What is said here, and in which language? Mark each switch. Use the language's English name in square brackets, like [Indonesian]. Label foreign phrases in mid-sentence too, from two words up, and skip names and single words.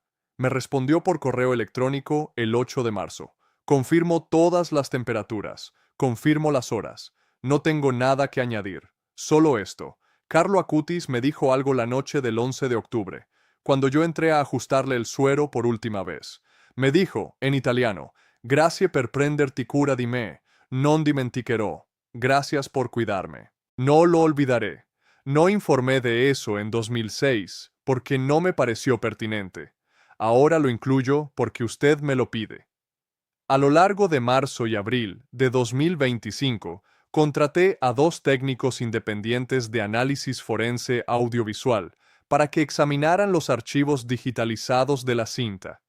[Spanish] Me respondió por correo electrónico el 8 de marzo. Confirmo todas las temperaturas. Confirmo las horas. No tengo nada que añadir. Solo esto. Carlo Acutis me dijo algo la noche del 11 de octubre, cuando yo entré a ajustarle el suero por última vez. Me dijo, en italiano, [Italian] «Grazie per prenderti cura di me, non dimenticherò. [Spanish] Gracias por cuidarme. No lo olvidaré». No informé de eso en 2006 porque no me pareció pertinente. Ahora lo incluyo porque usted me lo pide. A lo largo de marzo y abril de 2025, contraté a 2 técnicos independientes de análisis forense audiovisual para que examinaran los archivos digitalizados de la cinta.